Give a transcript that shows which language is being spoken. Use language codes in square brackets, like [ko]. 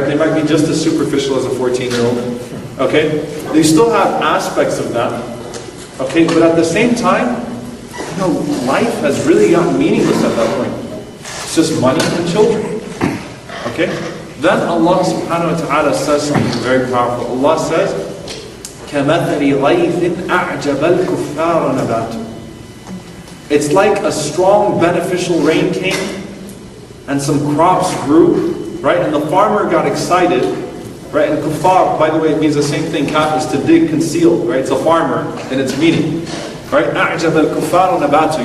[en] They might be just as superficial as a 14-year-old. Okay? They still have aspects of that. Okay? But at the same time, life has really gotten meaningless at that point. It's just money and children. Okay? Then Allah subhanahu wa ta'ala says something very powerful. Allah says, [ar] كَمَثَلِ غَيْثٍ أَعْجَبَ الْكُفَّارَ نَبَاتُ. [en] It's like a strong beneficial rain came and some crops grew, right? And the farmer got excited, right? And kuffar, by the way, it means the same thing. Kaf is to dig, conceal, right? It's a farmer in its meaning, right? [ar] أَعْجَبَ الْكُفَّارَ نَبَاتُ.